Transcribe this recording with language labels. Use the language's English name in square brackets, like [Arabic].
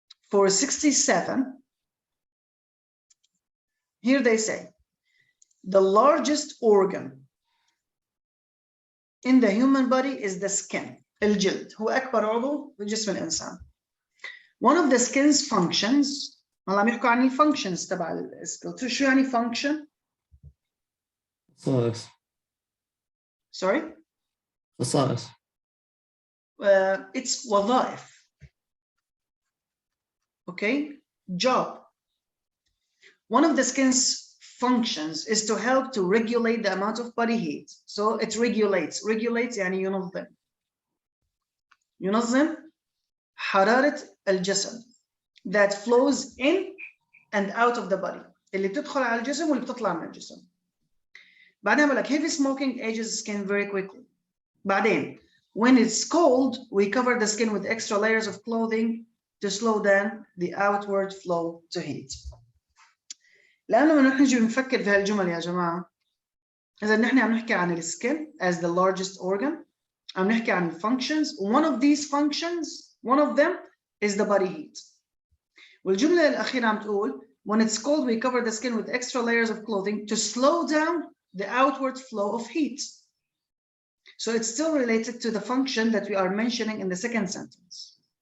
[English] For 67, here they say, the largest organ in the human body is the skin. [Arabic] الجلد هو أكبر عضو في جسم الإنسان. [English] One of the skin's functions، [Arabic] هلا عم يحكوا عن الفانكشنز تبع السكل. شو يعني function؟ خصائص. [English] Sorry؟ [Arabic] خصائص. It's وظائف. [English] Okay? Job. One of the skin's functions is to help to regulate the amount of body heat. So it regulates. [Arabic] Regulates يعني ينظم. ينظم حرارة الجسد [English] that flows in and out of the body. [Arabic] اللي بتدخل على الجسم واللي بتطلع من الجسم. بعدين بقول لك [English] heavy smoking ages skin very quickly. بعدين when it's cold we cover the skin with extra layers of clothing to slow down the outward flow to heat. [Arabic] لأنه لما نحن نفكر في هالجمل يا جماعة، إذا نحن عم نحكي عن السكن [English] as the largest organ، [Arabic] عم نحكي عن functions. [English] One of these functions, one of them is the body heat. [Arabic] والجملة الأخيرة عم تقول [English] when it's cold we cover the skin with extra layers of clothing to slow down the outward flow of heat. So it's still related to the function that we are mentioning in the second sentence.